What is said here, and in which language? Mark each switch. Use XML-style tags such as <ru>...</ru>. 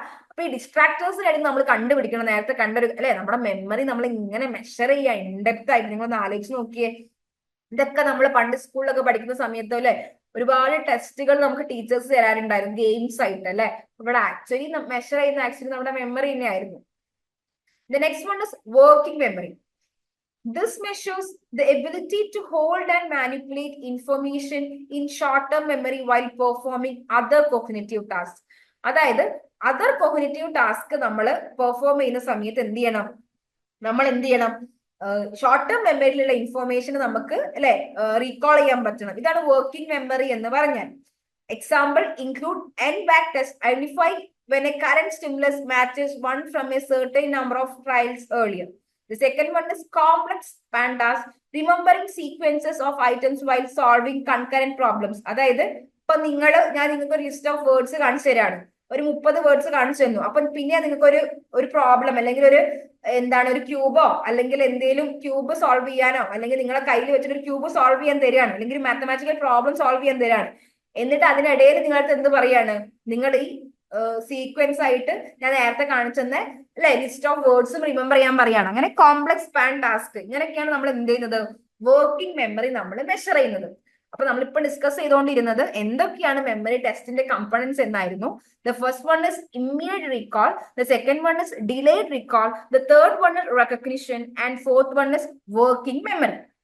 <ml>അപ്പൊ ഈ ഡിസ്ട്രാക്ടേഴ്സിനായിട്ട് നമ്മൾ കണ്ടുപിടിക്കണം നേരത്തെ കണ്ടൊരു അല്ലെ. നമ്മുടെ മെമ്മറി നമ്മൾ ഇങ്ങനെ മെഷർ ചെയ്യാൻ ഇൻഡെപ്ത് ആയിട്ട് നിങ്ങളൊന്ന് ആലോചിച്ച് നോക്കിയേ. ഇതൊക്കെ നമ്മൾ പണ്ട് സ്കൂളിലൊക്കെ പഠിക്കുന്ന സമയത്ത് അല്ലെ ഒരുപാട് ടെസ്റ്റുകൾ നമുക്ക് ടീച്ചേഴ്സ് തരാറുണ്ടായിരുന്നു ഗെയിംസ് ആയിട്ട് അല്ലെ. ഇവിടെ ആക്ച്വലി മെഷർ ചെയ്യുന്ന ആക്ച്വലി നമ്മുടെ മെമ്മറി തന്നെയായിരുന്നു.</ml> <en>The next one is working memory. This measures the ability to hold and manipulate information in short-term memory while performing other cognitive tasks.</en> <ml>അതായത് അതർ കോഗ്നിറ്റീവ് ടാസ്ക് നമ്മൾ perform ചെയ്യുന്ന സമയത്ത് നമ്മൾ എന്ത് ചെയ്യണം, ഷോർട്ട് ടേം മെമ്മറിയിലുള്ള ഇൻഫോർമേഷൻ നമുക്ക് അല്ലെ റീകോൾ ചെയ്യാൻ പറ്റണം. ഇതാണ് വർക്കിംഗ് മെമ്മറി എന്ന് പറഞ്ഞാൽ.</ml> <en>Example include N back test, identify when a current stimulus matches one from a certain number of trials earlier. The second one is complex span task, remembering sequences of items while solving concurrent problems.</en> <ml>അതായത് ഇപ്പൊ ഞാൻ നിങ്ങൾക്ക് ഒരു list of words കാണിച്ചു തരാണ്, ഒരു 30 words കാണിച്ചു തന്നു. അപ്പൊ പിന്നെ നിങ്ങൾക്ക് ഒരു പ്രോബ്ലം അല്ലെങ്കിൽ ഒരു ക്യൂബോ അല്ലെങ്കിൽ എന്തെങ്കിലും ക്യൂബ് സോൾവ് ചെയ്യാനോ അല്ലെങ്കിൽ നിങ്ങളെ കയ്യിൽ വെച്ചിട്ട് ഒരു ക്യൂബ് സോൾവ് ചെയ്യാൻ തരികയാണ് അല്ലെങ്കിൽ ഒരു മാത്തമാറ്റിക്കൽ പ്രോബ്ലം സോൾവ് ചെയ്യാൻ തരികയാണ്. എന്നിട്ട് അതിനിടയിൽ നിങ്ങൾക്ക് എന്ത് പറയാണ്, നിങ്ങൾ ഈ സീക്വൻസ് ആയിട്ട് ഞാൻ നേരത്തെ കാണിച്ചെന്ന അല്ലെ ലിസ്റ്റ് ഓഫ് വേർഡ്സും റിമെമ്പർ ചെയ്യാൻ പറയാണ്. അങ്ങനെ കോംപ്ലക്സ് സ്പാൻ ടാസ്ക്, ഇങ്ങനെയൊക്കെയാണ് നമ്മൾ എന്ത് ചെയ്യുന്നത്, വർക്കിംഗ് മെമ്മറി നമ്മൾ മെഷർ ചെയ്യുന്നത്. അപ്പൊ നമ്മളിപ്പോ ഡിസ്കസ് ചെയ്തുകൊണ്ടിരുന്നത് എന്തൊക്കെയാണ് മെമ്മറി ടെസ്റ്റിന്റെ കമ്പോണൻസ് എന്നായിരുന്നു.</ml> <en>The first one is immediate recall, the second one is delayed recall, the third one is recognition, and fourth one is working memory.</en>